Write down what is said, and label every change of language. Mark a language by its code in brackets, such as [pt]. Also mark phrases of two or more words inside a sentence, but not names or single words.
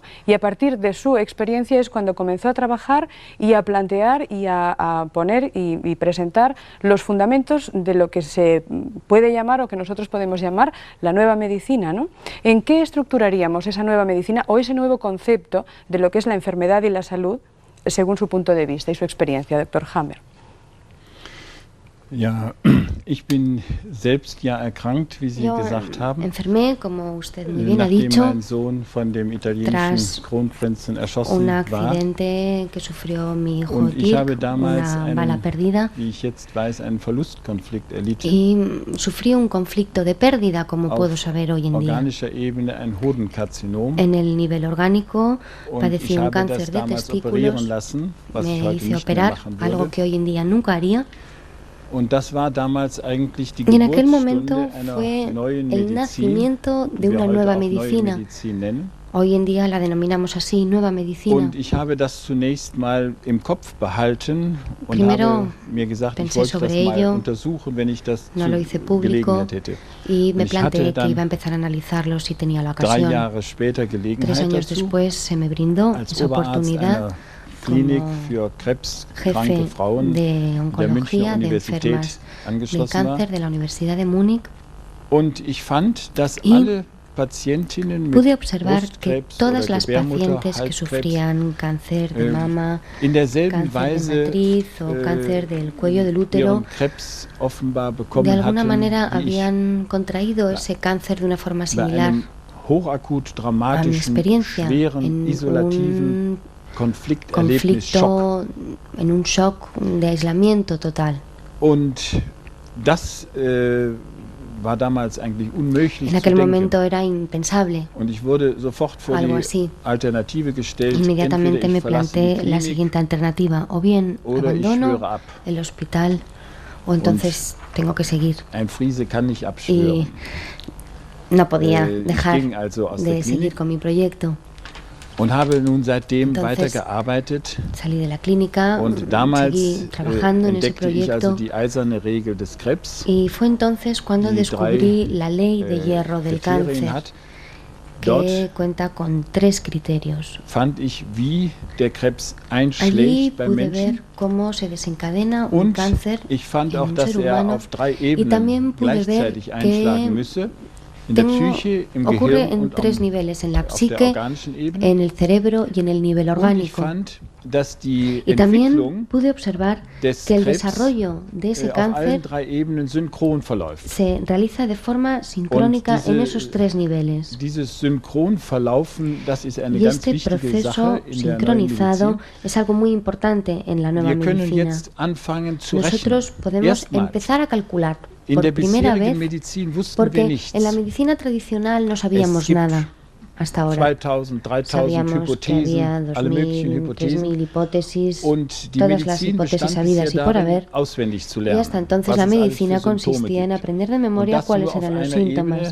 [es] Y a partir de su experiencia es cuando comenzó a trabajar y a plantear y a poner y presentar los fundamentos de lo que se puede llamar o que nosotros podemos llamar la nueva medicina, ¿no? ¿En qué estructuraríamos esa nueva medicina o ese nuevo concepto de lo que es la enfermedad y la salud según su punto de vista y su experiencia, doctor Hammer? [de] Ja, ich bin selbst ja erkrankt, wie Sie gesagt haben. [es] Enfermé, como usted muy bien ha dicho, [de] mein Sohn von dem italienischen Kronprinzen erschossen [es] un accidente que sufrió mi hijo [de] und ich habe Dirk, damals [es] una bala perdida, [de] wie ich jetzt weiß, einen Verlustkonflikt erlitten. [es] Y sufrí un conflicto de pérdida, como puedo saber hoy en día. [de] Organischer Ebene ein Hodenkarzinom. [es] En el nivel orgánico padecí un [de] habe [es] cáncer [de] das [es] de [de] damals operieren [es] testículos, [de] lassen, was ich [es] me [de] heute [es] hice [de] nicht mehr [es] operar, [de] machen würde. [es] algo que hoy en día nunca haría. [de] Und das war damals eigentlich die [es] Y en aquel momento [de] Geburtsstunde [es] fue [de] einer neuen [es] el [de] Medizin, [es] nacimiento de [de] die wir [es] una [de] heute [es] nueva [de] auch neue [es] medicina. [de] Medizin nennen. [es] Hoy en día la denominamos así, nueva medicina. [de] Und ich habe das zunächst mal im Kopf behalten und [es] Primero [de] habe mir gesagt, ich wollte das mal untersuchen, wenn ich das [es] no lo hice público, [de] Gelegenheit hätte. [es] Y me [de] Und ich hatte [es] planteé que [de] dann [es] iba a empezar a analizarlo si tenía la 3 ocasión. [de] Jahre später [es] 3 [de] Gelegenheit [es] años [de] dazu, [es] después se me brindó [de] als [es] esa [de] Oberarzt [es] oportunidad [de] einer Klinik [es] como [de] für krebskranke [es] jefe [de] Frauen [es] de [de] der Münchner [es] oncología de [de] Universität [es] enfermas de [de] angeschlossen war. [es] cáncer de la Universidad de Múnich. [de] Und ich fand, dass [es] Y [de] alle Patientinnen [es] pude [de] mit [es] observar que [de] Brustkrebs [es] todas [de] oder [es] las [de] Gebärmutter, [es] pacientes que [de] Halskrebs [es] sufrían cáncer de mama, [de] in derselben [es] cáncer de [de] Weise [es] matriz o cáncer del cuello del útero, [de] ihren Krebs offenbar [es] de [de] bekommen [es] alguna [de] hatten, [es] manera [de] wie ich [es] habían contraído ese cáncer de una forma [de] bei [es] similar [de] einem hochakut [es] a mi [de] dramatischen, [es] experiencia [de] schweren, [es] en [de] isolativen [es] un [de] Konflikterlebnis-Schock. [es] conflicto, en un shock de aislamiento total. [de] Und das war damals eigentlich unmöglich [es] En [de] zu [es] aquel [de] denken. [es] momento era impensable. [de] Und ich wurde sofort vor [es] Algo [de] die [es] así. [de] Alternative gestellt, [es] Inmediatamente [de] entweder [es] me [de] ich verlasse die [es] planteé la [de] Klinik [es] siguiente alternativa, o bien [de] oder ich [es] abandono [de] schwöre ab. [es] el hospital o entonces tengo que seguir. [de] Ein Friese kann nicht [es] Y [de] abschwören. [es] no podía [de] Ich [es] dejar [de] ging also aus [es] de [de] der [es] seguir [de] Klinik [es] con mi proyecto. [de] und habe nun seitdem [es] Entonces, [de] weitergearbeitet. [es] Salí de la clínica, [de] Und damals [es] seguí trabajando en ese [de] entdeckte ich also [es] proyecto [de] die eiserne Regel des Krebs, [es] y fue entonces cuando [de] die descubrí 3 [es] la ley de hierro del [de] Kriterien [es] cáncer, [de] hat. Dort [es] que cuenta con 3 criterios. [de] fand ich, wie der Krebs [es] Allí [de] einschlägt beim [es] pude ver [de] Menschen. [es] cómo se desencadena un [de] Und [es] cáncer [de] ich fand [es] en [de] auch, [es] un [de] dass [es] ser [de] er [es] humano [de] auf 3 [es] y [de] Ebenen [es] también pude ver [de] gleichzeitig einschlagen [es] que [de] müsse. In der Psyche, im [es] ocurre [de] Gehirn [es] en [de] und [es] 3 niveles, en la [de] auf der [es] psique, [de] organischen Ebene. [es] en el cerebro y en el nivel [de] Und ich [es] orgánico. [de] fand, dass die [es] Y también [de] Entwicklung [es] pude observar [de] des [es] que el [de] Krebs [es] desarrollo de ese [de] auf allen [es] cáncer [de] 3 Ebenen synchron verläuft. [es] se realiza de forma sincrónica [de] Und diese- [es] en esos 3 niveles. [de] Dieses Synchronverlaufen, das ist eine [es] Y [de] ganz [es] este [de] wichtige [es] proceso [de] Sache in der neuen [es] sincronizado [de] Medizin. [es] es algo muy importante en la nueva [de] Wir können [es] medicina. [de] jetzt anfangen zu [es] Nosotros [de] rechnen. [es] podemos [de] Erstmals [es] empezar a calcular. por primera vez, porque en la medicina tradicional no sabíamos nada hasta ahora. 2000, 3000 Sabíamos que había 2000, 3000 hipótesis, todas las hipótesis habidas y por haber, y hasta entonces la medicina consistía en aprender de memoria cuáles eran los síntomas.